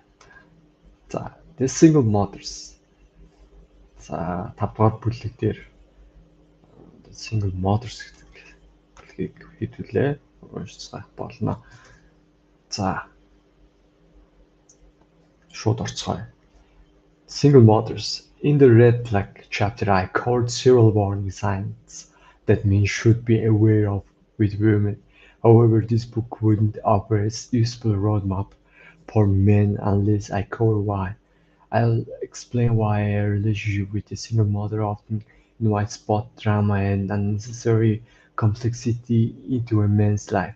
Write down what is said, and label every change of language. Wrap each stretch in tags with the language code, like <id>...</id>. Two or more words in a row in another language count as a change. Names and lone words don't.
<mn>За, The Single Mothers. За, 5 дугаар бүлэг дээр The Single Mothers гэдгийг хэдүүлээ уншицгаах болно. За, шууд орцгоё.</mn> <en>Single mothers. In the red flag chapter I covered several warning signs that men should be aware of with women. However, this book wouldn't offer a useful roadmap for men unless I cover why. I'll explain why a relationship with a single mother often invites both drama and unnecessary complexity into a man's life.</en>